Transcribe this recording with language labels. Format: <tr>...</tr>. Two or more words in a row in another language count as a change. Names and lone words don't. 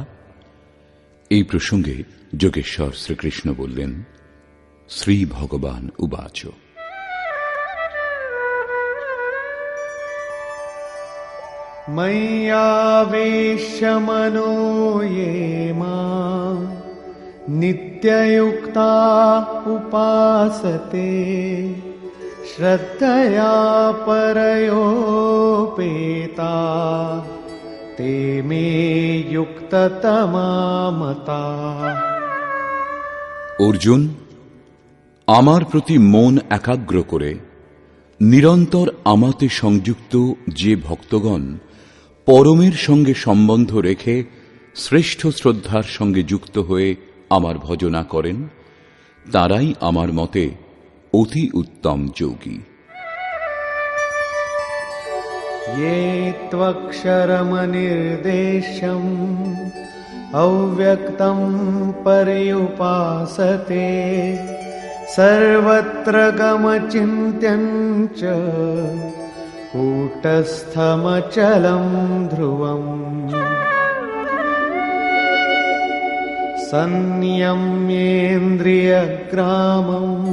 <bn>এই প্রসঙ্গে যোগেশ্বর শ্রীকৃষ্ণ বললেন,</bn> <sa>শ্রী ভগবান উবাচ ময়্যাবেশ্য মনো ये मां नित्ययुक्ता उपासते श्रद्धया परयोपेता ते मे युक्ततमा मता।</sa> <bn>অর্জুন, আমার প্রতি মন একাগ্র করে নিরন্তর আমাতে সংযুক্ত যে ভক্তগণ পরমের সঙ্গে সম্বন্ধ রেখে শ্রেষ্ঠ শ্রদ্ধার সঙ্গে যুক্ত হয়ে আমার ভজনা করেন, তারাই আমার মতে অতি উত্তম যোগী।</bn> <sa>ये त्वक्षरमनिर्देशम् अव्यक्तं पर्युपासते सर्वत्र गमचिन्त्यं च कूटस्थमचलं ध्रुवम् संयम्येन्द्रियग्रामं</sa>